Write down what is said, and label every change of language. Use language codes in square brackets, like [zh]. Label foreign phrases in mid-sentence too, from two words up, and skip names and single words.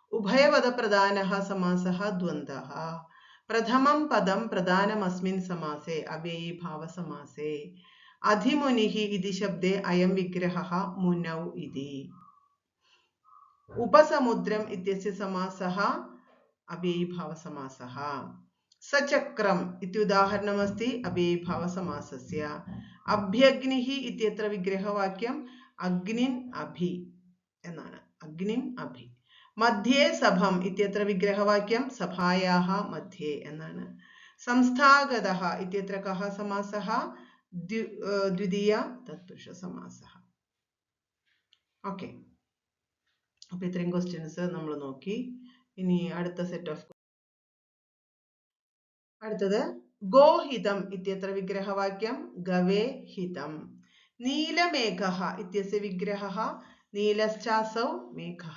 [sa] ഉഭയപദപ്രധാനഃ സമാസഃ ദ്വന്ദ്വഃ. പ്രഥമം പദം പ്രധാനമസ്മിൻ സമാസേ അവ്യയീഭാവസമാസേ. അധിമുനിഃ ഇതി ശബ്ദേ അയം വിഗ്രഹഃ മുനൗ ഇതി. ഉപസമുദ്രം ഇത്യस्य समासः अव्ययीभावसमासः. सचक्रम इत्युदाहरणमस्ति अव्ययीभावसमासस्य. अभ्यग्निः इत्यत्र विग्रहवाक्यम् अग्निन् अभि എന്നാണ്. अग्निम् अभि. मध्ये सभम इत्यत्र विग्रहवाक्यं सभायाः मध्ये എന്നാണ്. संस्थागतः इत्यत्र कः समासः? द्वितीय तत्पुरुष समासः. [ml] ഓക്കെ, അപ്പോൾ ഇത്രയും ക്വസ്റ്റ്യൻസ് നമ്മൾ നോക്കി. ഇനി അടുത്ത [en] set of [sa] അടുത്തത് ഗോഹിതം ഇത്യത്ര വിഗ്രഹവാക്യം ഗവേ ഹിതം. നീലമേഘഃ ഇത്യस्य വിഗ്രഹः നീലശ്ചാസൗ മേഘः.